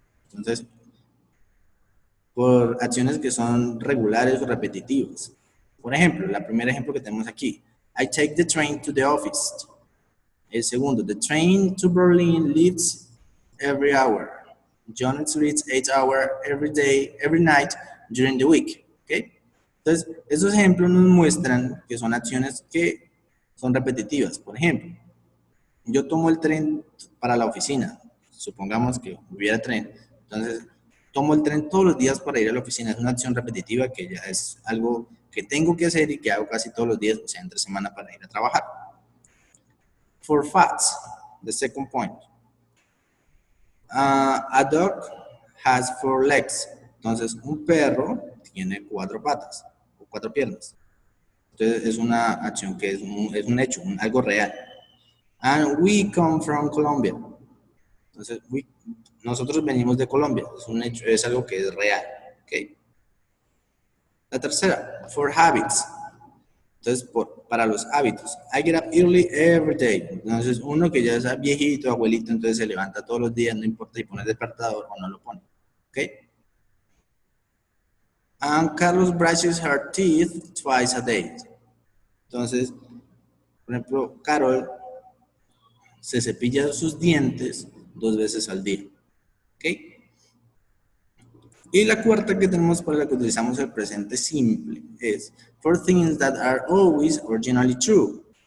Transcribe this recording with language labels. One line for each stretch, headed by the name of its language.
Spanish: Entonces, por acciones que son regulares o repetitivas. Por ejemplo, el primer ejemplo que tenemos aquí,
English: I take the train to the office.
Spanish: El segundo,
English: the train to Berlin leaves every hour. John sleeps 8 hours every day, every night during the week. ¿Okay?
Spanish: Entonces, esos ejemplos nos muestran que son acciones que son repetitivas. Por ejemplo, yo tomo el tren para la oficina. Supongamos que hubiera tren. Entonces, tomo el tren todos los días para ir a la oficina. Es una acción repetitiva que ya es algo que tengo que hacer y que hago casi todos los días, o sea, entre semana para ir a trabajar.
English: For facts, the second point. A dog has 4 legs.
Spanish: Entonces, un perro tiene 4 patas o 4 piernas. Entonces, es una acción que es un hecho, algo real.
English: And we come from Colombia.
Spanish: Entonces, nosotros venimos de Colombia. Es un hecho, es algo que es real. ¿Okay? La tercera,
English: for habits.
Spanish: Entonces, para los hábitos,
English: I get up early every day.
Spanish: Entonces, uno que ya es viejito, abuelito, entonces se levanta todos los días, no importa si pone el despertador o no lo pone. ¿Ok?
English: And Carlos brushes her teeth twice a day.
Spanish: Entonces, por ejemplo, Carol se cepilla sus dientes 2 veces al día. ¿Ok? Y la cuarta que tenemos para la que utilizamos el presente simple es
English: for things that are always or generally true.